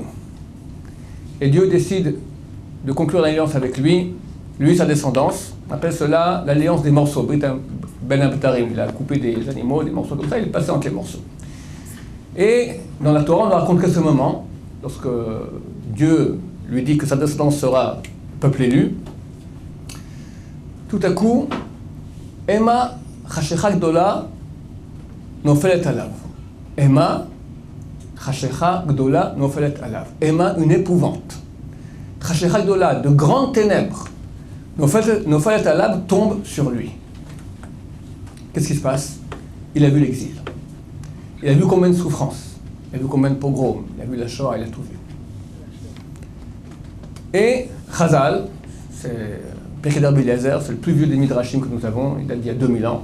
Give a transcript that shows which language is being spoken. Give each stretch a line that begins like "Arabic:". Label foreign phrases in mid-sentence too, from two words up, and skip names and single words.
French: Et Dieu décide de conclure l'alliance avec lui, sa descendance, on appelle cela l'alliance des morceaux,
Hebrew: בין הבתרים,
French: il a coupé des animaux, des morceaux comme ça, il est passé entre les morceaux. Et dans la Torah, on ne raconte que ce moment, lorsque Dieu lui dit que sa descendance sera peuple élu. Tout à coup,
Hebrew: אימה חשכה גדולה נופלת עליו. אימה חשכה גדולה נופלת עליו.
French: Emma, une épouvante.
Hebrew: חשכה גדולה,
French: de grandes ténèbres.
Hebrew: נופלת עליו
French: tombe sur lui. Qu'est-ce qui se passe? Il a vu l'exil. Il a vu combien de souffrances. Il a vu combien de pogroms. Il a vu la Shoah, il a tout vu. Et Chazal, c'est Pirkei Rabbi Eliezer, c'est le plus vieux des Midrashim que nous avons, il date d'il y a 2000 ans.